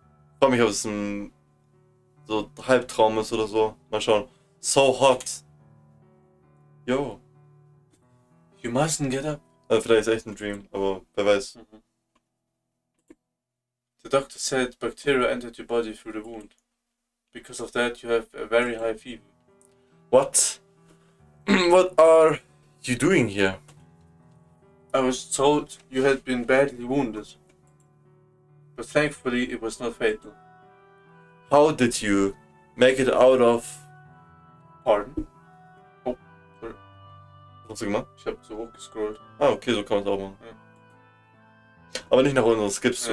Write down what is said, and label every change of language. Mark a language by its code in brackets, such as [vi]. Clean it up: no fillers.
[de] Ich frage mich, ob es ein so Halbtraum ist oder so. Mal schauen. [en] So hot. Yo. You mustn't get up. [de] Vielleicht ist echt ein Dream, aber wer weiß. [en] The doctor said bacteria entered your body through the wound. Because of that, you have a very high fever. What? What are you doing here? I was told you had been badly wounded. But thankfully, it was not fatal. How did you make it out of... Pardon? Oh, sorry. [de] Was hast du gemacht? Ich habe so hochgescrollt. Ah, okay, so kann man es auch machen. Ja. Aber nicht nach unten, skippst du.